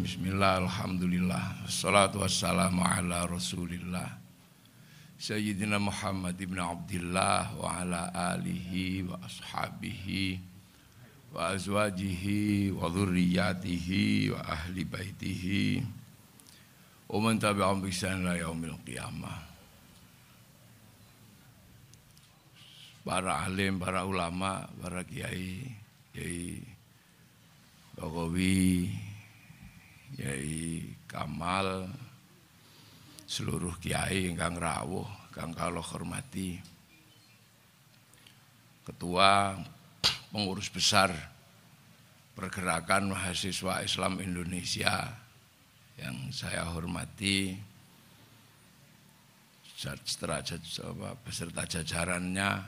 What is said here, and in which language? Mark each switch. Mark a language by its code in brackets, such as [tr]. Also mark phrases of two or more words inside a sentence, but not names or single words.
[ar] بسم الله الرحمن الرحيم. والصلاة والسلام على رسول الله سيدنا محمد بن عبد الله وعلى آله وأصحابه وأزواجه وذرياته وأهل بيته ومن تبعهم بإحسان إلى يوم القيامة. [jv] Para alim, para ulama, para kiai, Kiai Jokowi, Kiai Kamal, seluruh kiai ingkang rawuh, kang kula hormati, [id] Ketua Pengurus Besar Pergerakan Mahasiswa Islam Indonesia yang saya hormati, beserta jajarannya.